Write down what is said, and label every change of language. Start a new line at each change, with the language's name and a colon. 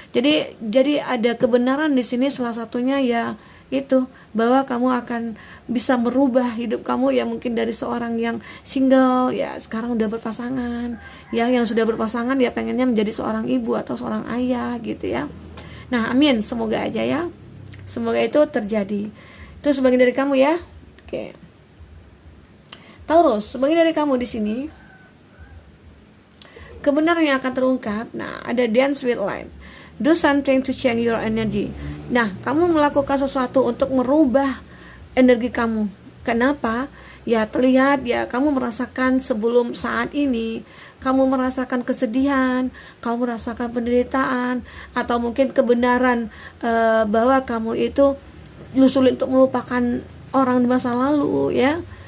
Indonesian: Jadi ada kebenaran di sini, salah satunya ya itu bahwa kamu akan bisa merubah hidup kamu ya, mungkin dari seorang yang single ya sekarang udah berpasangan ya, yang sudah berpasangan ya pengennya menjadi seorang ibu atau seorang ayah gitu ya. Nah amin, semoga aja ya, semoga itu terjadi. Itu sebagian dari kamu ya. Oke Taurus, sebagian dari kamu di sini kebenaran yang akan terungkap. Nah ada
English: dance with life. Do something to change your energy.
Indonesian: Nah, kamu melakukan sesuatu untuk merubah energi kamu. Kenapa? Ya terlihat ya kamu merasakan sebelum saat ini, kamu merasakan kesedihan, kamu merasakan penderitaan, atau mungkin kebenaran bahwa kamu itu sulit untuk melupakan orang di masa lalu ya.